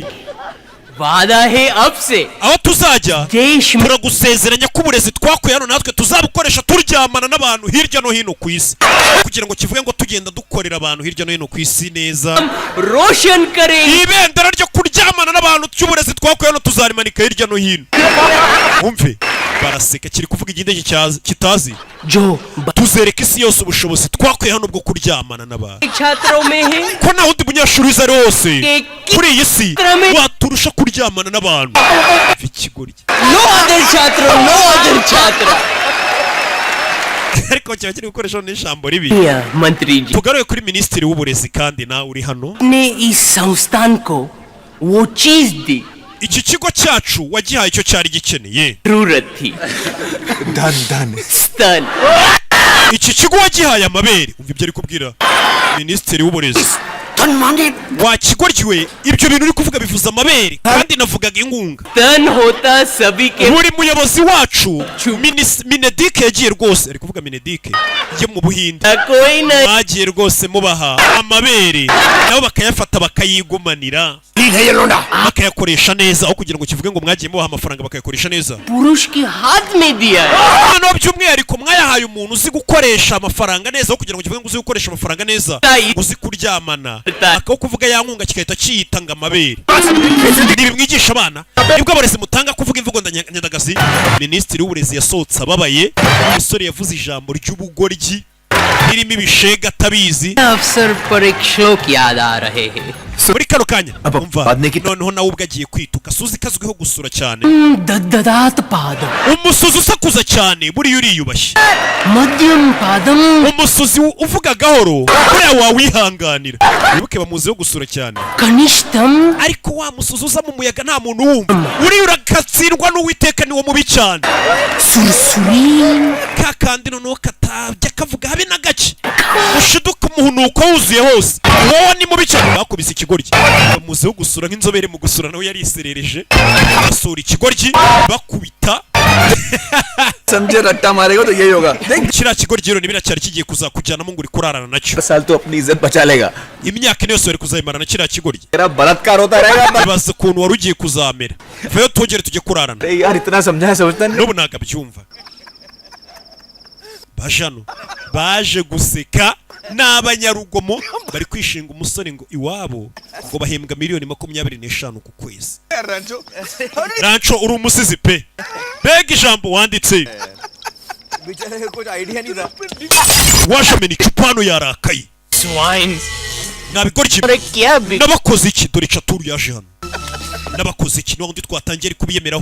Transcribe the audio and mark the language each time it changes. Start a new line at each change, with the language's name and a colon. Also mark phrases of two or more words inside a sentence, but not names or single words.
Hindi: वादा है अब से
Kinyarwanda: aho tuzajya turagusezeranya ko uburezi twakuye hano natwe tuzabukoresha turyamana n'abantu hirya no hino ku isi kugira ngo kivuge ngo tugenda dukorera abantu hirya no hino ku isi neza
Hindi: रोशन करें
Kinyarwanda: ibendera ryo kuryamana n'abantu cy'uburezi twakuye hano tuzarimanika hirya no hino umve baraseka kiri kuvuga iginde kitazi tuzereka isi yose ubushobozi twakuye hano bwo kuryamana n'abantu
Hindi: छात्रों में है
Kinyarwanda: ko nta wundi munyeshuri uzi ari wose kuri iyi si waturusha kuryamana n'abantu ikigoryi
English: no other छात्र
Kinyarwanda: ariko cyaba kiri gukoresha n'ijambo ribi
Hindi: मंत्री जी
Kinyarwanda: tugaruye kuri minisitiri w'uburezi kandi nawe uri hano
Hindi: ने इस संस्थान को वो चीज दी
Kinyarwanda: iki kigo cyacu wagihaye icyo cyari gikeneye
Hindi: जरूरत थी स्तन
Kinyarwanda: iki kigo wagihaye amabere umva ibyo ari kubwira minisitiri w'uburezi wakigoryiwe ibyo bintu uri kuvuga bivuza amabere kandi navugaga inkunga
Hindi: स्तन होता सभी के
Kinyarwanda: buri muyobozi wacu Minedik yagiye rwose ari kuvuga Minedik yo mu Buhinde
Hindi: कोई नहीं
Kinyarwanda: bagiye rwose mubaha amabere nabo bakayafata bakayigumanira bakayakoresha neza aho kugira ngo kivuge ngo mwagiye mubaha amafaranga bakayakoresha neza
Hindi: पुरुष के हाथ में दिया
Kinyarwanda: hano by'umwihariko mwayahaye umuntu uzi gukoresha amafaranga neza aho kugira ngo kivuge ngo uzi gukoresha amafaranga neza uzi kuryamana akaho kuvuga ya nkunga kigahita ciyitanga amabere ntibimwigisha abana nibwo abarezi mutanga kuvuga imvugo ndanyandagazi minisitiri w'uburezi yasohotse ababaye umusore yavuze ijambo ry'ubugoryi ririmo ibishega atabizi
Hindi: अवसर पर एक श्लोक याद आ रहे हैं
Kinyarwanda: muri kano kanya umva noneho nawe ubwo agiye kwituka suzi kazwiho gusura cyane
Sanskrit: दददात पादम
Kinyarwanda: umusuzi usakuza cyane buriya uriyubashye
Sanskrit: मध्यम पादम
Kinyarwanda: umusuzi uvuga gahoro buriya wawihanganira wibuke bamuziho gusura cyane
Sanskrit: कनिष्ठम
Kinyarwanda: ariko wa musuzi uza mu muyaga nta muntu wumva uriya uragatsindwa n'uwiteka niwo mubi cyane
Sanskrit: सुरसुरी
Kinyarwanda: ka kandi noneho katabya kavuga habe na gake ushiduka umuhunuko wuzuye hose wowe ni mubi cyane bakubise ikigoryi bamuziho gusura nk'inzobere mu gusura nawe yariserereje basura ikigoryi bakubita
Hindi: समझे रट्टा मारेगा तो यही होगा
Kinyarwanda: kiriya kigoryi rero ntibiracyari kigiye kuzakujyanamo ngo uri kurarana nacyo
Hindi: साल तो अपनी इज्जत बचा लेगा
Kinyarwanda: imyaka ine yose wari kuzayimarana kiriya kigoryi
Hindi: तेरा बलात्कार होता रहेगा
Kinyarwanda: ibaze ukuntu wari ugiye kuzamera vayo tugere tujye kurarana
Hindi: यार इतना समझा समझता नहीं
Kinyarwanda: n'ubu ntabwo abyumva baje hano baje guseka ni abanyarugomo bari kwishinga umusore ngo iwabo ngo bahembwa $25,000 ku kwezi rancho uri umusizi pe mbega ijambo wanditse wajamena icupa hano yarakaye nabigoryi n'abakoze iki dore Caturu yaje hano n'abakoze iki n'undi twatangiye kubiyemeraho